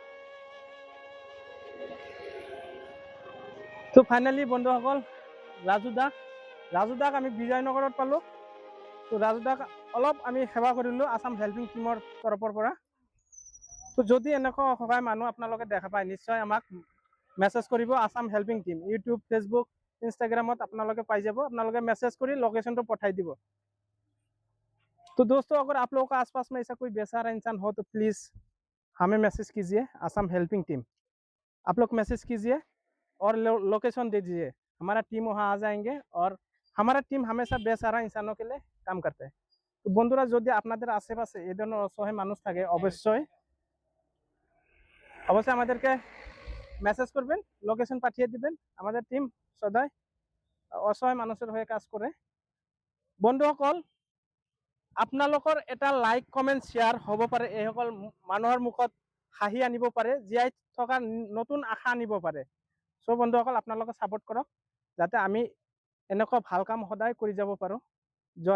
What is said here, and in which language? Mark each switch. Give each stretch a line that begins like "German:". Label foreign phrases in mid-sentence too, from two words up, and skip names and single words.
Assamese: তো ফাইনেলি বন্ধুসকল ৰাজু দাক আমি বিজয়নগৰত পালোঁ। তো ৰাজু দাক অলপ আমি সেৱা কৰিলোঁ আছাম হেল্পিং টিমৰ তৰফৰ পৰা। তো যদি এনেকুৱা সহায় মানুহ আপোনালোকে দেখা পায় নিশ্চয় আমাক মেছেজ কৰিব। আছাম হেল্পিং টিম ইউটিউব, ফেচবুক, इंस्टाग्राम আপোনালোকে পাই যাব। আপোনালোকে মেছেজ কৰি লোকেশন তো পঠাই দিব।
Hindi: तो दोस्तों अगर आप लोगों के आसपास में ऐसा कोई बेसहारा इंसान हो तो प्लीज़ हमें मैसेज कीजिए, आसाम हेल्पिंग टीम। आप लोग मैसेज कीजिए और लोकेशन दे दीजिए, हमारा टीम वहाँ आ जाएंगे। और हमारा टीम हमेशा बेसहारा इंसानों के लिए काम करता है।
Bangla: तो বন্ধুরা যদি আপনাদের আশেপাশে এই ধরনের অসহায় মানুষ থাকে অবশ্যই আমাদেরকে মেসেজ করবেন, লোকেশন পাঠিয়ে দিবেন। আমাদের টিম সদায় অসহায় মানুষের হয়ে কাজ করে।
Assamese: বন্ধুসকল আপোনালোকৰ এটা
English: like comment share
Assamese: হ'ব পাৰে, এইসকল মানুহৰ মুখত হাঁহি আনিব পাৰে, জীয়াই থকা নতুন আশা আনিব পাৰে। চ' বন্ধুসকল আপোনালোকে ছাপোৰ্ট কৰক যাতে আমি এনেকুৱা ভাল কাম সদায় কৰি যাব পাৰোঁ।